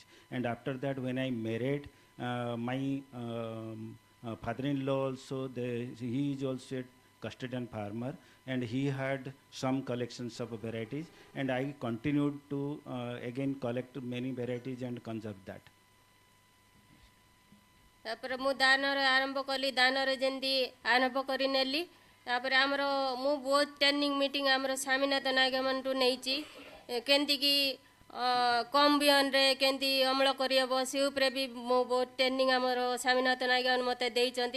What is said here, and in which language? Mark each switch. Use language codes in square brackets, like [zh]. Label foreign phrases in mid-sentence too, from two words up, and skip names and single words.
[en] And after that, when I married, my father-in-law also, he is also a custodian farmer, and he had some collections of varieties, and I continued to again collect many varieties and conserve that. [or] ତାପରେ ମୁଁ ଦାନରେ ଆରମ୍ଭ କଲି, ଦାନରେ ଯେମିତି ଆରମ୍ଭ କରି ନେଲି। ତାପରେ ଆମର ମୁଁ ବହୁତ [en] training meeting [or] ଆମର ସ୍ୱାମୀନାଥନ ଆଜ୍ଞାମାନଠୁ ନେଇଛି, କେମିତିକି କମ୍ ବିହନରେ କେମିତି ଅମଳ କରିହେବ ସେ ଉପରେ ବି ମୁଁ ବହୁତ ଟ୍ରେନିଂ ଆମର ସ୍ୱାମୀନାଥନ ଆଜ୍ଞାମାନେ ମୋତେ ଦେଇଛନ୍ତି।